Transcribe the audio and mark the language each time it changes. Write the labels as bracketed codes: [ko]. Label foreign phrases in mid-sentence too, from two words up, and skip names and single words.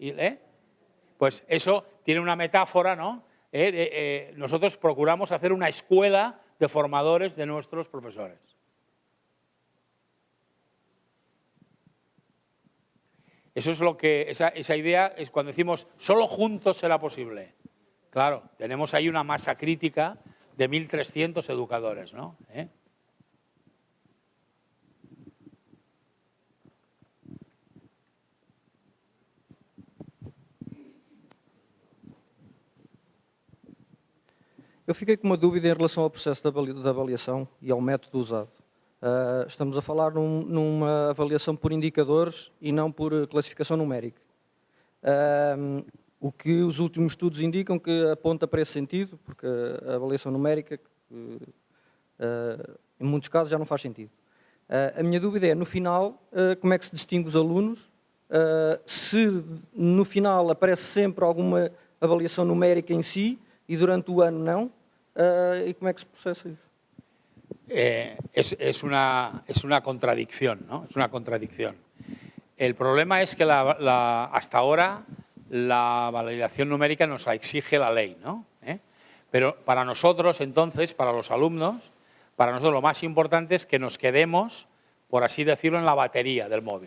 [es] Pues eso tiene una metáfora, ¿no? Nosotros procuramos hacer una escuela de formadores de nuestros profesores. Eso es lo que, esa idea es cuando decimos solo juntos será posible. Claro, tenemos ahí una masa crítica de 1.300 educadores, ¿no? [pt] Eu fiquei com uma dúvida em relação ao processo de avaliação e ao método usado. Estamos a falar numa avaliação por indicadores e não por classificação numérica. O que os últimos estudos indicam que aponta para esse sentido, porque a avaliação numérica, em muitos casos, já não faz sentido. A minha dúvida é, no final, como é que se distingue os alunos? Se no final aparece sempre alguma avaliação numérica em si y durante o ano não, [es] ¿y cómo es que se procesa eso? Es una contradicción, ¿no? Es una contradicción. El problema es que hasta ahora la validación numérica nos la exige la ley, ¿no? Pero para nosotros, entonces, para los alumnos, para nosotros lo más importante es que nos quedemos, por así decirlo, en la batería del móvil.